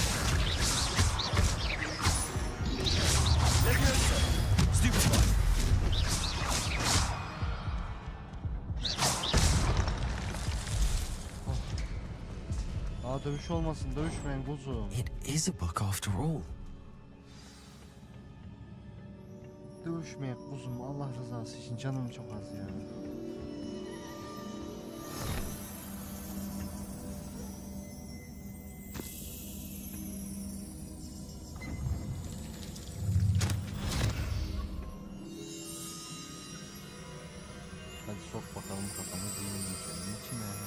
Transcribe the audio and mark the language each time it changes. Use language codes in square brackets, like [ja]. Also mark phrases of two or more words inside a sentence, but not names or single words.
[tr] Levioso. Stupefy. Aa, dövüş olmasın, dövüşmeyin kuzum. [en] It is a book after all. [tr] Dövüşmeyin kuzum, Allah rızası için canım çok az ya. Hadi sok bakalım kafanı zihnini içine.